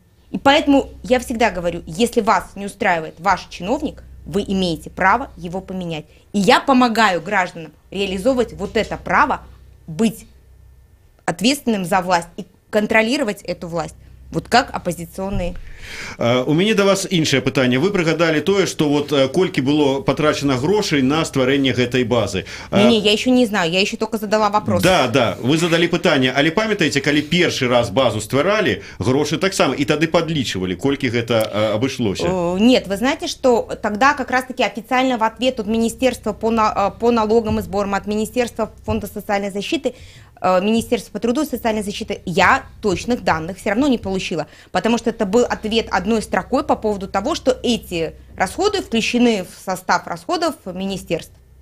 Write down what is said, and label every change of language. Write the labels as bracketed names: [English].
[Russian] И поэтому я всегда говорю, если вас не устраивает ваш чиновник, вы имеете право его поменять. И я помогаю гражданам реализовывать вот это право, быть ответственным за власть и контролировать эту власть. Вот как оппозиционные. [Belarusian] У мяне да вас іншае пытанне. Вы прыгадалі тое, што вот колькі было патрачана грошай на стварэнне гэтай базы. [Russian] Не, я еще не знаю, я еще только задала вопрос. [Belarusian] Да, вы задалі пытанне, але памятаеце, калі першы раз базу стваралі, грошы таксама, і тады падлічвалі, колькі гэта абышлося? [Russian] Нет, вы знаете, что тогда как раз-таки официально в ответ от Министерства по налогам и сборам, от Министерства фонда социальной защиты, Министерство по труду и социальной защиты, я точных данных все равно не получила, потому что это был ответ одной строкой по поводу того, что эти расходы включены в состав расходов министерств.